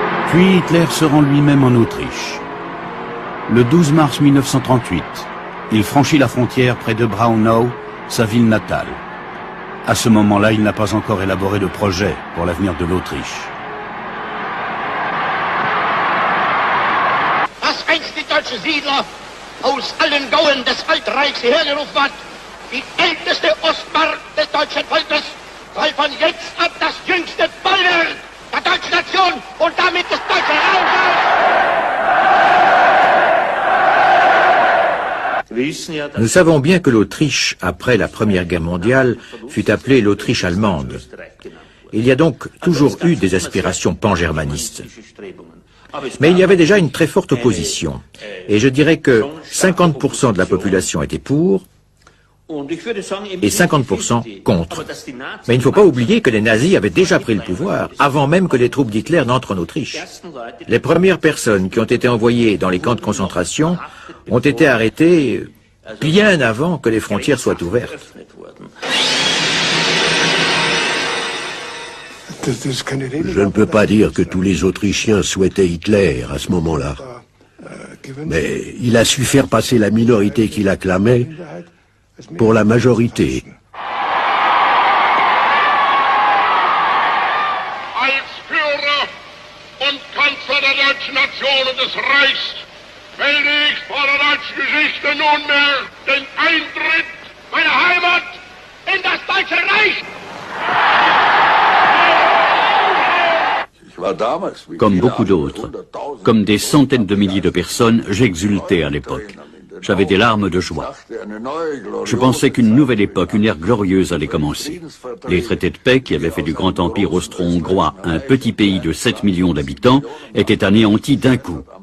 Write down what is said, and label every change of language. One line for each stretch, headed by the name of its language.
French: Puis Hitler se rend lui-même en Autriche. Le 12 mars 1938, il franchit la frontière près de Braunau, sa ville natale. À ce moment-là, il n'a pas encore élaboré de projet pour l'avenir de l'Autriche.
German: Was einst die deutsche Siedler aus allen Gauen des Altreichs hergerufen hat, die älteste Ostmark des deutschen Volkes, soll von jetzt ab das jüngste Bollwerk der deutschen Nation und damit des deutschen Reiches.
French: Nous savons bien que l'Autriche, après la Première Guerre mondiale, fut appelée l'Autriche allemande. Il y a donc toujours eu des aspirations pan-germanistes. Mais il y avait déjà une très forte opposition. Et je dirais que 50% de la population était pour et 50% contre. Mais il ne faut pas oublier que les nazis avaient déjà pris le pouvoir avant même que les troupes d'Hitler n'entrent en Autriche. Les premières personnes qui ont été envoyées dans les camps de concentration ont été arrêtées bien avant que les frontières soient ouvertes. Je ne peux pas dire que tous les Autrichiens souhaitaient Hitler à ce moment-là. Mais il a su faire passer la minorité qui l'acclamait pour la majorité.
German: Als Führer und Kanzler der deutschen Nation und des Reichs melde ich vor der deutschen Geschichte nunmehr den Eintritt meiner Heimat in das Deutsche Reich.
French: Comme beaucoup d'autres, comme des centaines de milliers de personnes, j'exultais à l'époque. J'avais des larmes de joie. Je pensais qu'une nouvelle époque, une ère glorieuse allait commencer. Les traités de paix qui avaient fait du grand empire austro-hongrois un petit pays de 7 millions d'habitants étaient anéantis d'un coup.